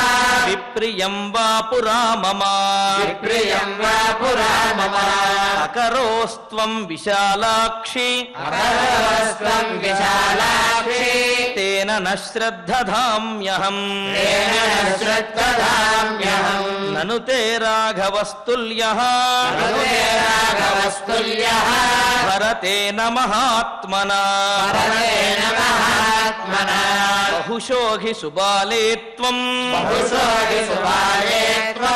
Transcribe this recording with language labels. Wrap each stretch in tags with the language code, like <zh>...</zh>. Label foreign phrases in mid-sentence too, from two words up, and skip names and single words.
<sa>विप्रियं वा पुरा मम विप्रियं वा पुरा मम अकरोस्त्वं विशालाक्षि अकरोस्त्वं विशालाक्षि तेन न श्रद्धधाम्यहम् तेन न యత్తదామ్యహం నను తే రాఘవస్తుల్యః ననుతే రాఘవస్తుల్యః భరతేన మహాత్మనా పరమేణ మహాత్మనా బహుశో హి సుబాలే త్వం బహుశో హి సుబాలే త్వం</sa>